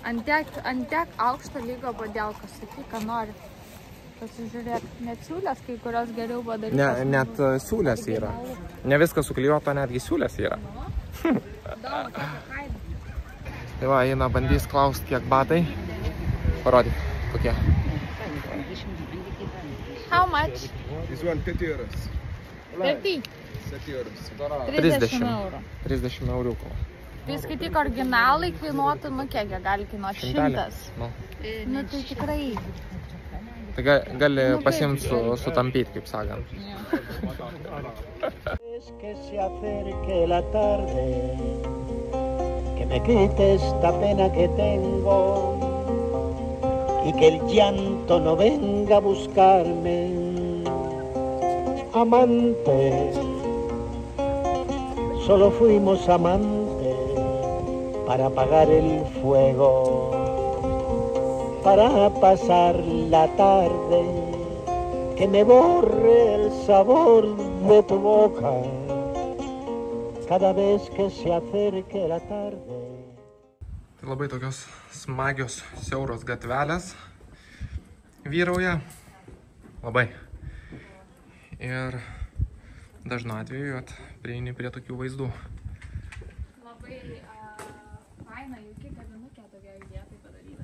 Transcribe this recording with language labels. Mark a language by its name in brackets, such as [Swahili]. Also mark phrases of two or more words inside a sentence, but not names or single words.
[Lithuanian] Ant tiek aukšto lygio badielkas, sakyk, ką nori. Pasižiūrėk, net siūlės kai kurios geriau padarytos. Ne, net siūlės yra. Ne viskas suklijuota, netgi siūlės yra. Įdomu, kokią kainą. Tai va, eina bandys klausti, kiek batai. Parodyk, kokie. [English] How much? This one 30 euros. 30? 30 euros. [Lithuanian] 30 eurų. 30 euriukų. Tai skaityk, originalai kainuotų, nu kiek jie gali kainuoti? 100. Nu. Nu tai tikrai. Tai gali pasimti sutampyti, kaip sakant. [Spanish] Que se acerque la tarde, que me quite esta pena que tengo y que el llanto no venga a buscarme. Amantes, solo fuimos amantes para apagar el fuego, para pasar la tarde, que me borre el sabor de tu boca cada vez que se acerque la tarde. [Lithuanian] Tai labai tokios smagios, siauros gatvelės vyrauja. Labai. Ir dažnu atveju prieini prie tokių vaizdų. Labai faina, jauki kavinukė tokia vietai padaryta.